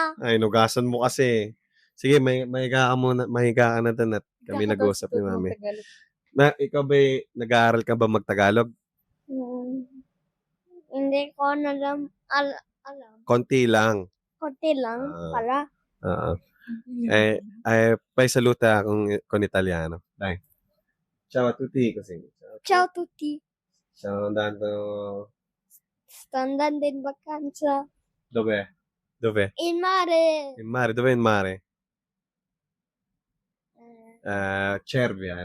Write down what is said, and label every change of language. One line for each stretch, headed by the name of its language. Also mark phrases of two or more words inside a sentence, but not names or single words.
Filipino: Ay, nugasan mo kasi. Sige, mahiga ka muna. Mahiga ka na doon at kami nag-uusap ni Mami. Ikaw ba, nag-aaral ka ba mag-Tagalog? Hindi ko alam. Konti lang. Konti lang pala.
Italian: Poi saluta con italiano. Dai. Ciao a tutti così. Ciao tutti. Stiamo andando. Sto andando in vacanza. Dov'è? In mare. In mare. Dov'è il mare? Cervia.